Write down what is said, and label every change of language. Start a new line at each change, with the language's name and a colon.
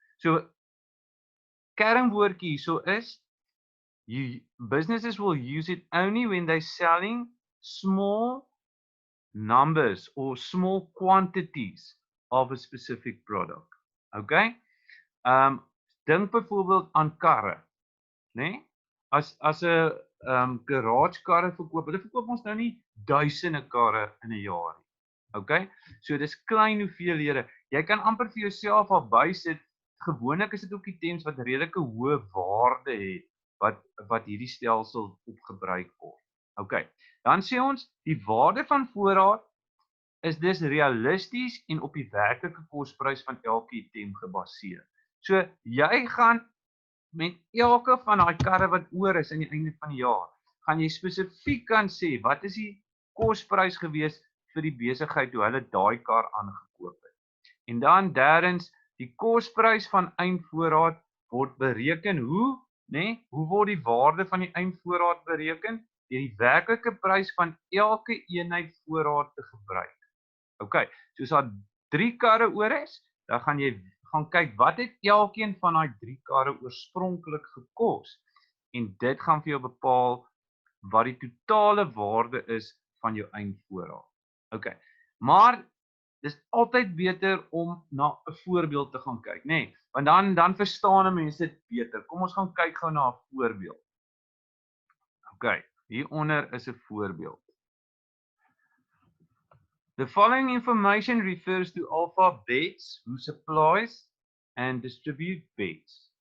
Afrikaans: So kernwoordjie hierso is
English: businesses will use it only when they're selling small numbers or small quantities of a specific product.
Afrikaans: Okay? Dink byvoorbeeld aan karre, né? As 'n garage karre verkoop, hulle verkoop ons nou nie duisende karre in 'n jaar nie. Okay? So dis klein hoeveelhede. Jy kan amper vir jouself al bysit. Gewoonlik is dit ook items wat redelike hoë waarde het wat hierdie stelsel op gebruik word. Okay. Dan sê ons die waarde van voorraad is dus realisties en op die werklike kosprys van elke item gebaseer. So jy gaan met elke van daai karre wat oor is aan die einde van die jaar, gaan jy spesifiek kan sê wat is die kosprys gewees vir die besigheid toe hulle daai kar aangekoop het. En dan derdens, die kosprys van eindvoorraad word bereken hoe, né? Hoe word die waarde van die eindvoorraad bereken? Deur die werklike prys van elke eenheid voorraad te gebruik. Okay, so as daar 3 karre oor is, dan gaan jy gaan kyk wat het elkeen van daai 3 karre oorspronklik gekos en dit gaan vir jou bepaal wat die totale waarde is van jou eindvoorraad. Okay. Maar dis altyd beter om na 'n voorbeeld te gaan kyk, né? Want dan verstaan mense dit beter. Kom ons gaan kyk gou na 'n voorbeeld. Okay, hieronder is 'n voorbeeld.
English: The following information refers to alphabets who supplies and distribute bets.